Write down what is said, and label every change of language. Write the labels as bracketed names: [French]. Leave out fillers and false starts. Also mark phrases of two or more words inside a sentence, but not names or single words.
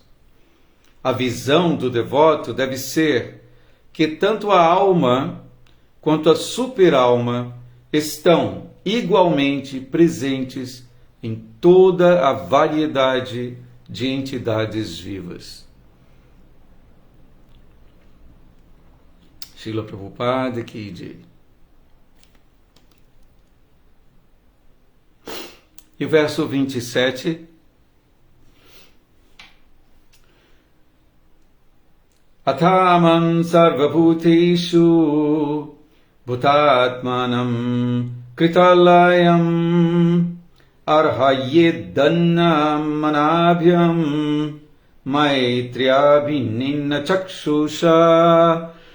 [Portuguese] A visão do devoto deve ser que tanto a alma quanto a superalma estão igualmente presentes em toda a variedade de entidades vivas. [Hindi] Srila Prabhupada की जय. [Portuguese] E o verso 27. [Sanskrit] अथमां सर्वभूतेषु भूतात्मानं कृतालयम् अर्हयेदान्नं मानाभ्यां मैत्र्याभिन्नेन चक्षुषा.